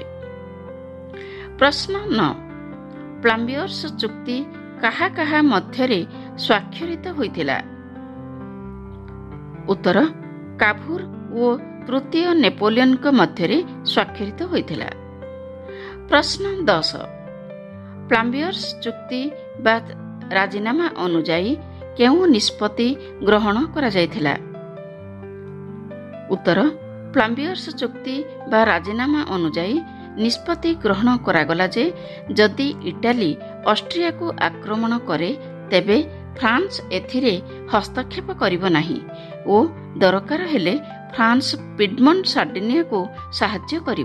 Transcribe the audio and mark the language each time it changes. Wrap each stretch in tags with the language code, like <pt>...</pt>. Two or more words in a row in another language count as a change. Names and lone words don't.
<or>प्रश्न 9। ପ୍ଲାମ୍ବିୟର୍ସ ଚୁକ୍ତି କାହା କାହା ମଧ୍ୟରେ ସ୍ୱାକ୍ଷରିତ ହୋଇଥିଲା? ଉତ୍ତର କାଭୁର ଔର ତୃତୀୟ ନେପୋଲିୟନ ମଧ୍ୟ ସ୍ୱାକ୍ଷରିତ ହୋଇଥିଲା। ପ୍ରଶ୍ନ 10 ପ୍ଲାମ୍ବିୟର୍ସ ଚୁକ୍ତି ବା ରାଜିନାମା ଅନୁଯାୟୀ କେଉଁ ନିଷ୍ପତ୍ତି ଗ୍ରହଣ କରାଯାଇଥିଲା? ଉତ୍ତର ପ୍ଲାମ୍ବିୟର୍ସ ଚୁକ୍ତି ବା ରାଜିନାମା ଅନୁଯାୟୀ ନିଷ୍ପତ୍ତି ଗ୍ରହଣ କରାଗଲା ଯେ ଯଦି ଇଟାଲୀ ଅଷ୍ଟ୍ରିଆକୁ ଆକ୍ରମଣ କରେ ତେବେ ଫ୍ରାନ୍ସ ଏଥିରେ ହସ୍ତକ୍ଷେପ କରିବ ନାହିଁ ଓ ଦରକାର ହେଲେ ଫ୍ରାନ୍ସ ପିଡମଣ୍ଟ ସାର୍ଡିନିଆକୁ ସାହାଯ୍ୟ କରିବ।</or>